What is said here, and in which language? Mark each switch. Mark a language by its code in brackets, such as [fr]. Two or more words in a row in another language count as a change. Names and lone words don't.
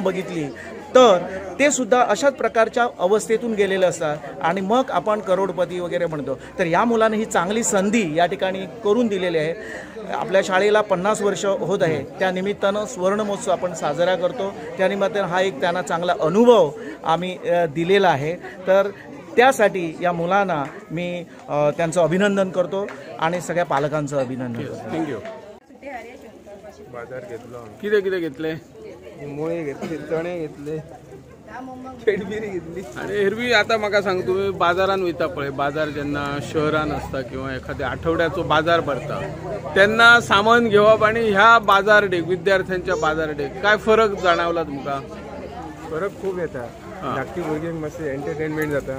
[mr] बघितली तर ते सुद्धा अशाच प्रकारच्या अवस्थेतून गेलेले असतात आणि मग आपण करोडपती वगैरे म्हणतो तर या मुलांना ही चांगली संधी या ठिकाणी करून दिलेली आहे आपल्या शाळेला 50 वर्ष होत आहे त्या निमित्तानं सुवर्ण महोत्सव आपण साजरा करतो त्या निमित्तानं हा एक त्यांना चांगला अनुभव आम्ही दिलेला आहे तर त्यासाठी या मुलांना मी त्यांचं अभिनंदन करतो आणि सगळ्या पालकांचं अभिनंदन करतो [kok] थँक्यू बाजार घेतलो किती किती घेतले मुळे घेतले चणे घेतले पेडबिरी घेतली आणि एरवी आता म्हाका सांग तुम्ही बाजारान वयता पळय बाजार जेन्ना शहरान असता किंवा एखाद्या आठवड्याचो बाजार भरता तेन्ना सामान घेवप आणि ह्या बाजार डेक विद्यार्थ्यांच्या बाजार डेक काय फरक जाणवला तुमका फरक खूप येतात धाकटी भुरग्यांक मातशें एंटरटेनमेंट जाता.